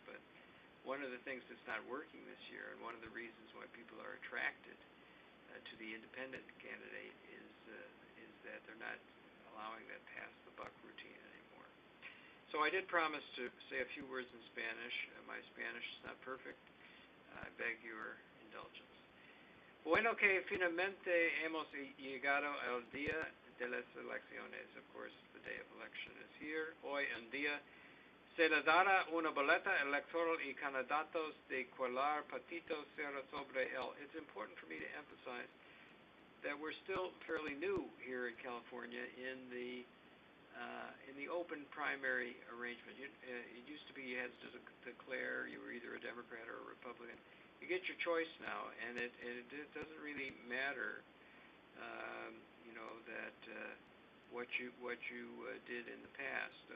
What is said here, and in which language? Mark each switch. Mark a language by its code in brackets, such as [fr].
[en] But one of the things that's not working this year, and one of the reasons why people are attracted to the independent candidate, is that they're not allowing that pass-the-buck routine anymore. So I did promise to say a few words in Spanish. My Spanish is not perfect. I beg your indulgence. [es] Bueno, que finalmente hemos llegado al día de las elecciones. [en] Of course, the day of election is here. [es] Hoy en día se le dará una boleta electoral y candidatos de cualquier partido será sobre él. [en] It's important for me to emphasize that we're still fairly new here in California in the open primary arrangement. It used to be you had to declare you were either a Democrat or a Republican. You get your choice now, and it doesn't really matter, you know, that what you did in the past.